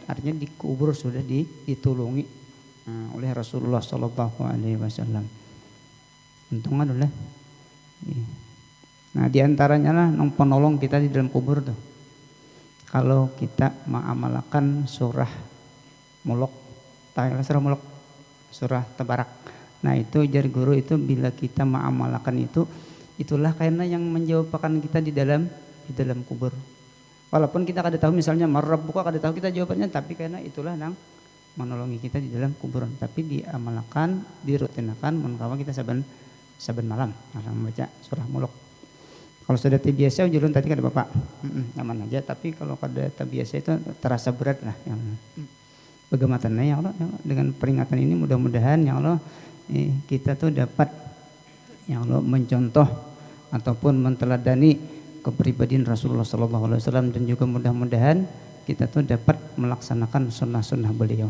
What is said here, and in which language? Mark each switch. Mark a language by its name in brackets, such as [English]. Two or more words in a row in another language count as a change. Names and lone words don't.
[Indonesian] Artinya di kubur sudah ditulungi oleh Rasulullah [Arabic] صلى الله عليه وسلم. [Indonesian] Untung adalah. Nah, diantaranya lah penolong kita di dalam kubur tuh. Kalau kita mengamalkan surah Mulk, surah Mulk, surah Tabarak. [Banjar] Nah, itu jar guru itu bila kita mengamalkan itu, itulah karena yang menjawabkan kita di dalam kubur. Walaupun kita kada tahu misalnya marabbuka, kada tahu kita jawabannya, tapi karena itulah yang menolongi kita di dalam kuburan. [Indonesian] Tapi diamalkan, dirutinakan, menawa kita saben malam membaca surah Mulk. [Banjar] Kalau sudah terbiasa ujulun tadi kata Bapak, aman aja. [Indonesian] Tapi kalau kada terbiasa itu terasa berat lah. Bagaimana [Arabic] يا الله, [Indonesian] dengan peringatan ini mudah-mudahan [Arabic] يا الله [Indonesian] kita tuh dapat [Arabic] يا الله [Indonesian] mencontoh ataupun menteladani kepribadian Rasulullah SAW, dan juga mudah-mudahan kita tuh dapat melaksanakan sunnah-sunnah beliau.